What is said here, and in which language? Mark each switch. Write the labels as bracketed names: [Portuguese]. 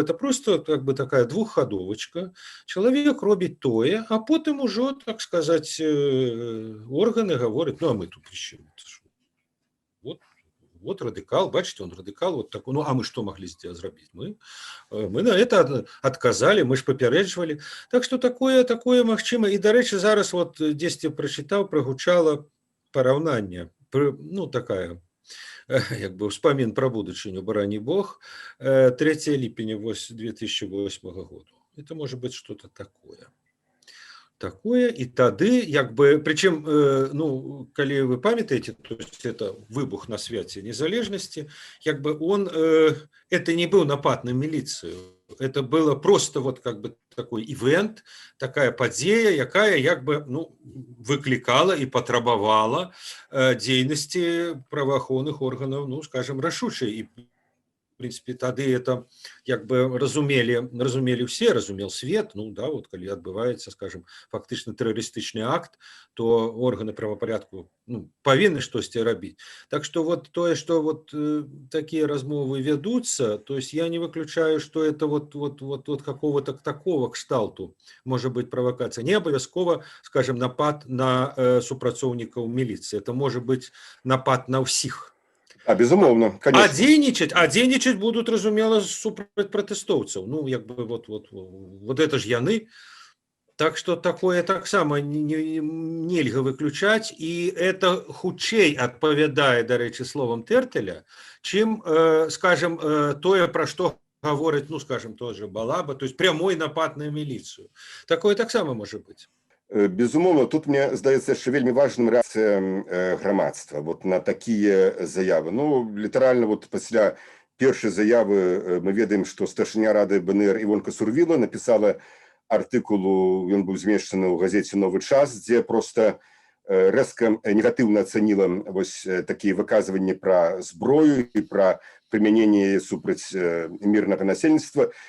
[Russian] Это просто как бы такая двухходовочка. Человек робит тое, а потом уже, так сказать, органы говорят, ну, а мы тут еще. Вот радикал, бачите, он радикал, вот такой, ну, а мы что могли зрабіць? Мы на это отказали, мы ж папярэджвалі. Так что такое магчыма. И, дарэчы, [Belarusian] зараз вот дзесьці прачытаў, прагучала параўнанне, ну, такая, як бы ўспамін пра будучыню, барані бог, 3 ліпеня 2008 года. [Russian] Это может быть что-то такое. И тады, як бы, причем, ну, [Belarusian] калі вы памятаете, [Russian] то есть это выбух на свяце незалежности, як бы он, это не был напад на милицию, это было просто вот как бы такой ивент, такая падзея, якая як бы, ну, выкликала и патрабавала дзейнасці праваахоўных органов, ну, скажем, рашучай. [Belarusian] И в принципе, тады это як бы разумели все, разумел свет, ну да, вот калі адбываецца, скажем, фактычна тэрарыстычны акт, то органы правапорядку, ну, павінны штосьці рабіць. [Russian] Так что вот тое, что вот такие размовы ведутся, то есть я не выключаю, что это вот какого-то такого кшталту может быть провокация. Не обовязково, скажем, напад на супрацоўнікаў милиции, это может быть напад на ўсіх. А, безумовно, конечно. [Belarusian] А дзейнічаць будут, разумела, супраць пратэстоўцаў. Ну, як бы, вот это ж яны. Так что такое таксама нельга выключаць, и это хутчэй адпавядае, дарэчы, словам Тэртэля, чым, скажем, тое, пра што гаворыць, ну, скажем, тоже Балаба, то есть прямой напад на милицию. [Russian] Такое таксама может быть. [Belarusian] Безумоўна, тут мне здаецца яшчэ вельмі важным рэакцыя грамадства вот на такія заявы. Ну, літаральна вот пасля першай заявы мы ведаем, што старшыня рады БНР Івонка Сурвіла напісала артыкулу, ён быў змешчаны ў газеце «Новы час», дзе просто рэзка негатыўна ацаніла вось такія выказванні пра зброю і пра прымяненне супраць мірнага насельніцтва.